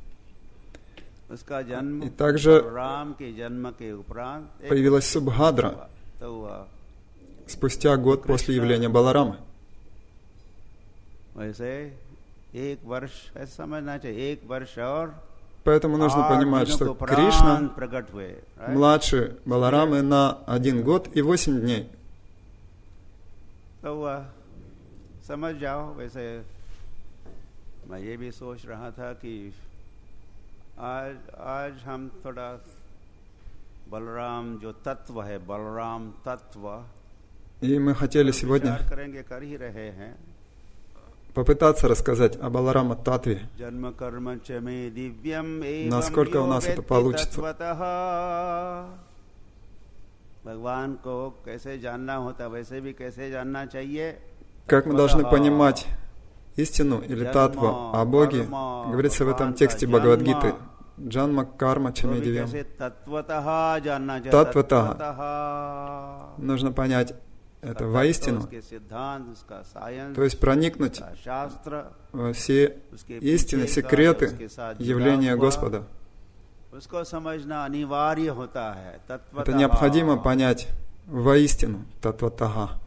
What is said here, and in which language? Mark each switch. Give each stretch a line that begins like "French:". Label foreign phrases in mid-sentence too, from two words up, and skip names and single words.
Russian: И также появилась Субхадра спустя год после явления Баларамы. Поэтому нужно понимать, что Кришна младше Баларамы на 1 год и 8 дней.
Hindi: तो समझ जाओ। वैसे मैं ये भी सोच रहा था कि आज हम थोड़ा बलराम जो तत्व है, बलराम तत्व,
Russian: и мы хотели сегодня попытаться рассказать о Баларама Татве, насколько у нас это получится.
Hindi: भगवान को कैसे जानना होता वैसे भी कैसे जानना चाहिए.
Russian: Как мы должны понимать истину или татву о Боге, говорится в этом тексте Бхагавад-гиты.
Sanskrit: जन्म कर्म चमेदिव्यम्. Татватаха.
Russian: Нужно понять это воистину. То есть проникнуть во все истины, секреты явления Господа. Это необходимо понять воистину, татватаха.